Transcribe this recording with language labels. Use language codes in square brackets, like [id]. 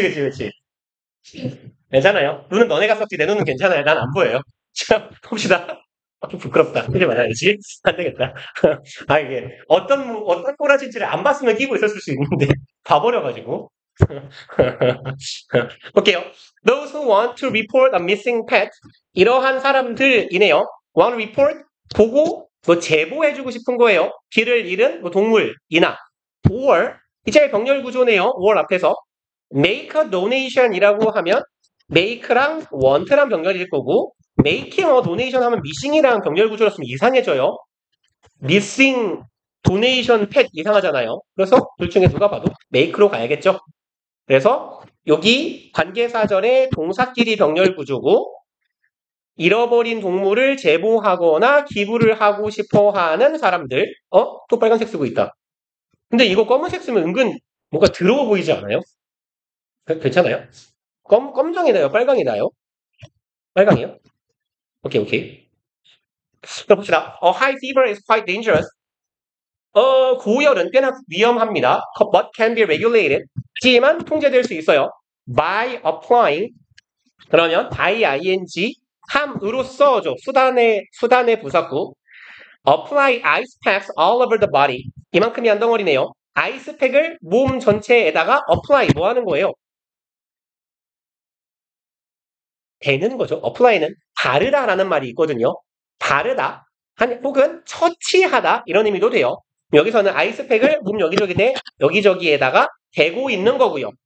[ko] 그치. 괜찮아요. 눈은 너네가 썩지, 내 눈은 괜찮아요. 난 안 보여요. 자, 봅시다. 좀 부끄럽다. 하지 말아야지. 안 되겠다. 이게, 어떤 꼬라지인지를 안 봤으면 끼고 있었을 수 있는데, 봐버려가지고. 볼게요. [en] Those who want to report a missing pet. [ko] 이러한 사람들이네요. [en] Want to report? [ko] 보고, 제보해주고 싶은 거예요. 길을 잃은 동물이나. or, 이제 병렬 구조네요. or 앞에서. [en] make a donation [ko] 이라고 하면, make랑 want랑 병렬일 거고, [en] making a donation [ko] 하면 missing이랑 병렬 구조였으면 이상해져요. missing, donation, pet 이상하잖아요. 그래서 둘 중에 누가 봐도 make로 가야겠죠. 그래서 여기 관계사절의 동사끼리 병렬 구조고 잃어버린 동물을 제보하거나 기부를 하고 싶어 하는 사람들. 또 빨간색 쓰고 있다. 근데 이거 검은색 쓰면 은근 뭔가 더러워 보이지 않아요? 괜찮아요? 검정이 나요? 빨강이 나요? 빨강이요? 오케이. 그럼 봅시다. [en] High fever is quite dangerous. [ko] 고열은 꽤나 위험합니다. [en] But can be regulated. [ko] 하지만 통제될 수 있어요. [en] By applying. [ko] 그러면 by ing 함으로써죠. 수단의 부사구. [en] Apply ice packs all over the body. [ko] 이만큼이 한 덩어리네요. 아이스팩을 몸 전체에다가 apply 뭐 하는 거예요? 되는 거죠. apply는 바르다라는 말이 있거든요. 바르다 혹은 처치하다 이런 의미도 돼요. 여기서는 아이스팩을 몸 여기저기에다가 대고 있는 거고요.